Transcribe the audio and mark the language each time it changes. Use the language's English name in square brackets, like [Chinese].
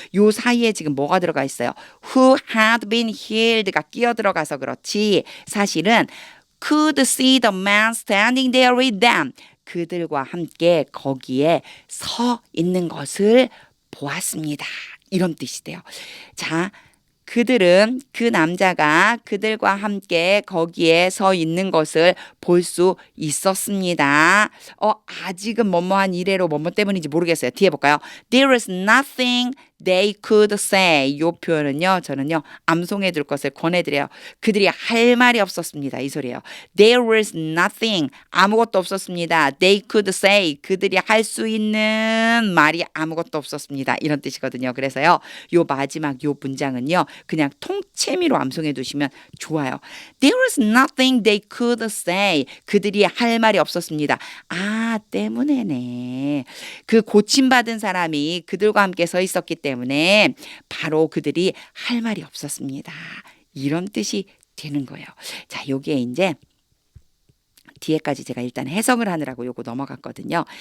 [Korean] 요 사이에 지금 뭐가 들어가 있어요? [English] Who had been healed [Korean] 가 끼어 들어가서 그렇지, 사실은 [English] could see the man standing there with them, [Korean] 그들과 함께 거기에 서 있는 것을 보았습니다. 이런 뜻이 돼요. 자, 그들은, 그 남자가 그들과 함께 거기에 서 있는 것을 볼 수 있었습니다. 아직은 뭐뭐한 이래로 뭐뭐 때문인지 모르겠어요. 뒤에 볼까요? [English] There is nothing they could say. [Korean] 이 표현은요, 저는요, 암송해 둘 것을 권해드려요. 그들이 할 말이 없었습니다. 이 소리예요. [English] There was nothing, [Korean] 아무것도 없었습니다. [English] They could say, [Korean] 그들이 할 수 있는 말이 아무것도 없었습니다. 이런 뜻이거든요. 그래서요, 요 마지막 요 문장은요, 그냥 통채미로 암송해 두시면 좋아요. [English] There was nothing they could say. [Korean] 그들이 할 말이 없었습니다. 때문에네. 그 고침받은 사람이 그들과 함께 서 있었기 때문에 바로 그들이 할 말이 없었습니다. 이런 뜻이 되는 거예요. 자, 요게 이제 뒤에까지 제가 일단 해석을 하느라고 요거 넘어갔거든요.